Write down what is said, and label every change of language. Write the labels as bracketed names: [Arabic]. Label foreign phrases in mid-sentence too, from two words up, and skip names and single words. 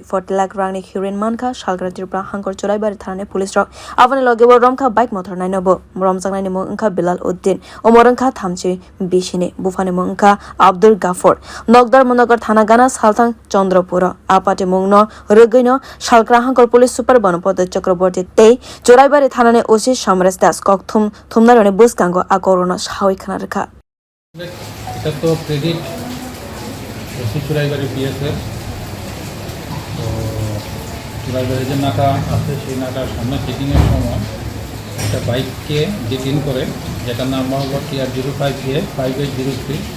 [Kok Borok] 40 lakh ragni heroin mankha salgra Tripura hankor churaibari thana police rok avani logi romkha bike mothor naino bo romjak naini mungkha bilal uddin omorongkha thamchi bisini bufani mungkha abdul gafur nokdar monogar thana gana salthang Tripura apate mungno ragni salgra hankor [English] police super [Kok Borok] banopod chakraborti tei churaibari thana osi samres das koktwma buskango akorona sawi khana rakha [Bangla] এটা তো ক্রেডিট ওসি চুরাইবাড়ি পিএসের তো চুরাইবাড়ি যে নাকা আছে সেই নাকার সামনে চেকিংয়ের সময় একটা বাইককে ডিটেইন করে যেটার নাম হলো টিআর 05A5803